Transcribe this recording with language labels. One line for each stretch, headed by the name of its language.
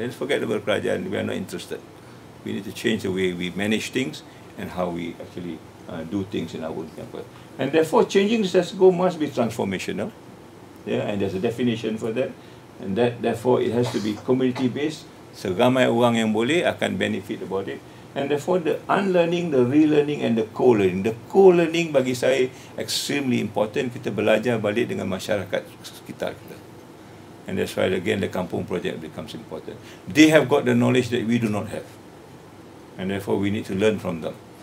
English: Let's forget about kerajaan. We are not interested. We need to change the way we manage things and how we actually do things in our own campus. And therefore, changing the status quo must be transformational. Yeah, and there's a definition for that. And that, therefore, it has to be community-based.
Malay: Seramai orang yang boleh akan
English: benefit about it. And therefore, the unlearning, the relearning, and the co-learning. The co-learning
Malay: bagi saya
English: extremely important.
Malay: Kita belajar balik dengan masyarakat sekitar kita.
English: And that's why, again, the Kampung project becomes important. They have got the knowledge that we do not have. And therefore, we need to learn from them.